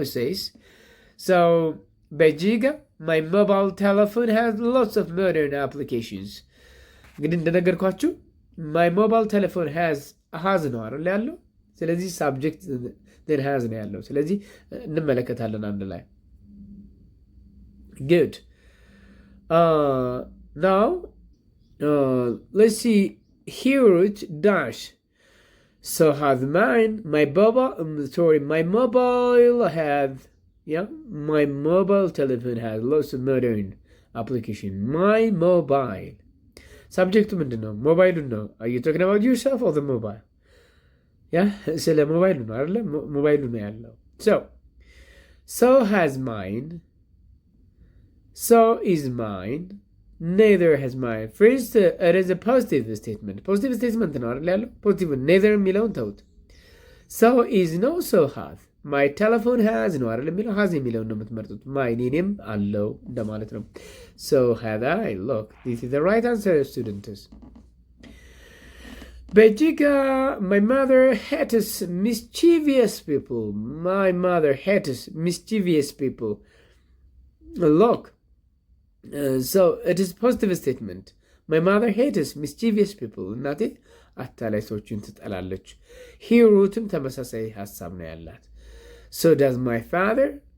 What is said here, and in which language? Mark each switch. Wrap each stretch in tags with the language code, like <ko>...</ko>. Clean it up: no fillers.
<en>It says, so Bejiga, my mobile telephone has lots of modern applications.</en> <am>እንግዲህ እንደነገርኳችሁ</am> <en>my mobile telephone has</en> <am>ነው አይደል ያለው። ስለዚህ subject then has ነው ያለው። ስለዚህ እንመለከታለን አንድ ላይ። Good.</am> <en>Now let's see. Huge dash. So has mine. My mobile telephone has lots of modern application. My mobile.</en> <am>Subject ምንድን ነው? ሞባይሉን ነው።</am> <en>Are you talking about yourself or the mobile?</en> <am>ስለ ሞባይሉ ነው አይደለ? ሞባይሉ ነው ያለው። So</am> <en>so has mine, so is mine, neither has mine. First, it is a positive statement.</en> <am>Positive statement ነው አይደል ያለው? ፖዚቲቭ neither የሚለውን ተውት።</am> <en>so is no so has.</en> <am>my telephone has ነው አይደል የሚለው? has የሚለውን ነው የምትመርጡት። my እኔም አለው እንደማለት ነው።</am> <en>so had I. Look, this is the right answer, students. Bejiga, my mother hates mischievous people. My mother hates mischievous people. Look, so it is positive statement. My mother hates mischievous people.</en> <am>እናቴ አታላይ ሰዎችን ትጠላለች። ሂሩትም ተመሳሳይ ሀሳብ ነው ያላት።</am> <en>so does my father.</en>